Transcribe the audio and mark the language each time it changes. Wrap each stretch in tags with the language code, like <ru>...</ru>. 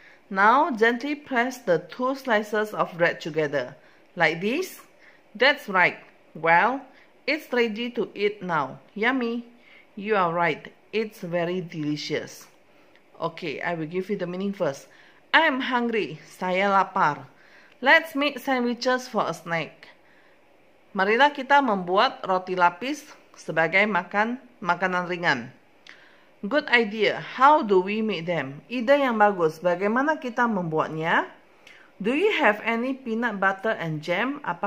<en>Now gently press the 2 slices of bread together. Like this? That's right. Well, it's ready to eat now. Yummy. You are right. It's very delicious. Okay, I will give you the meaning first. I am hungry.</en> <id>Saya lapar.</id> <en>Let's make sandwiches for a snack.</en> <id>Marilah kita membuat roti lapis sebagai makanan ringan.</id> <en>Good idea. How do we make them?</en> <id>Ide yang bagus. Bagaimana kita membuatnya?</id> <en>Do you have any peanut butter and jam?</en>